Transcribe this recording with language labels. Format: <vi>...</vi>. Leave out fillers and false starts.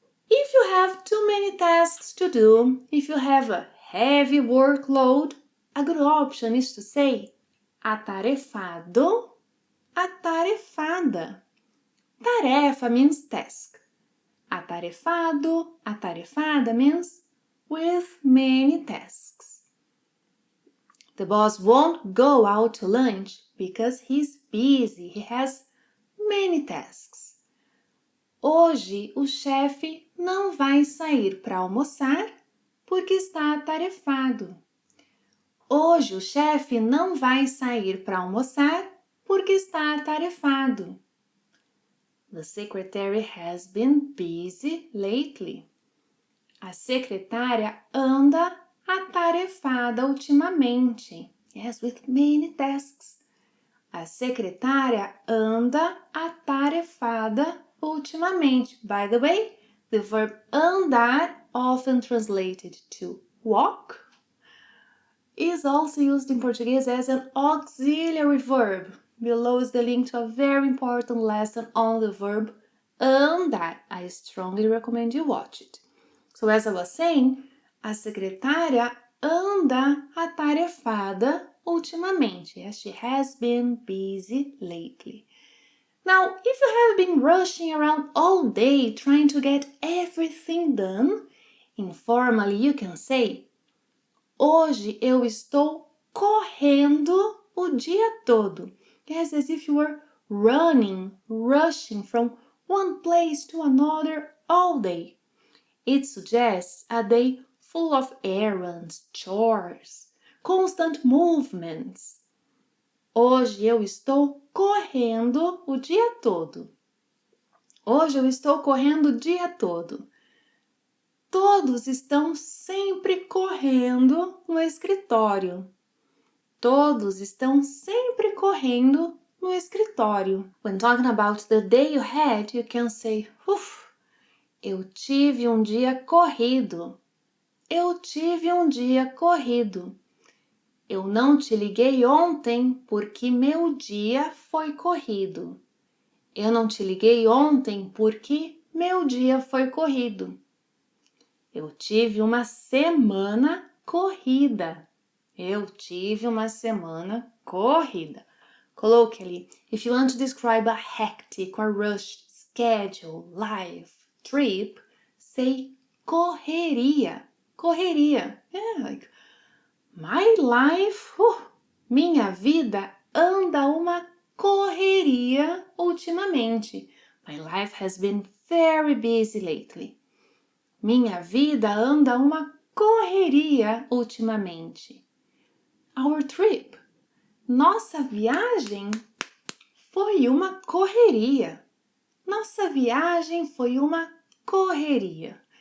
<en>If you have too many tasks to do, if you have a heavy workload, a good option is to say atarefado, atarefada. Tarefa means task. Atarefado, atarefada means with many tasks. The boss won't go out to lunch because he's busy. He has many tasks.</en> <pt>Hoje o chefe não vai sair para almoçar porque está atarefado. Hoje o chefe não vai sair para almoçar porque está atarefado.</pt> <en>The secretary has been busy lately.</en> <pt>A secretária anda atarefada ultimamente.</pt> <en>Yes, with many tasks.</en> <pt>A secretária anda atarefada ultimamente.</pt> <en>By the way, the verb andar, often translated to walk, is also used in Portuguese as an auxiliary verb. Below is the link to a very important lesson on the verb andar. I strongly recommend you watch it. So as I was saying,</en> <pt>a secretária anda atarefada ultimamente.</pt> <en>Yes, she has been busy lately. Now, if you have been rushing around all day trying to get everything done, informally you can say,</en> <pt>hoje eu estou correndo o dia todo.</pt> <en>Yes, as if you were running, rushing from one place to another all day. It suggests a day full of errands, chores, constant movements.</en> <pt>Hoje eu estou correndo o dia todo. Hoje eu estou correndo o dia todo. Todos estão sempre correndo no escritório. Todos estão sempre correndo no escritório.</pt> <en>When talking about the day you had, you can say,</en> <pt>eu tive um dia corrido. Eu tive um dia corrido. Eu não te liguei ontem porque meu dia foi corrido. Eu não te liguei ontem porque meu dia foi corrido. Eu tive uma semana corrida. Eu tive uma semana corrida.</pt> <en>Colloquially, if you want to describe a hectic or rushed schedule, life, trip, say correria.</en> <pt>Correria.</pt> <en>Yeah, like my life,</en> <pt>minha vida anda uma correria ultimamente.</pt> <en>My life has been very busy lately.</en> <pt>Minha vida anda uma correria ultimamente.</pt> <en>Our trip,</en> <pt>nossa viagem, foi uma correria. Nossa viagem foi uma correria.</pt>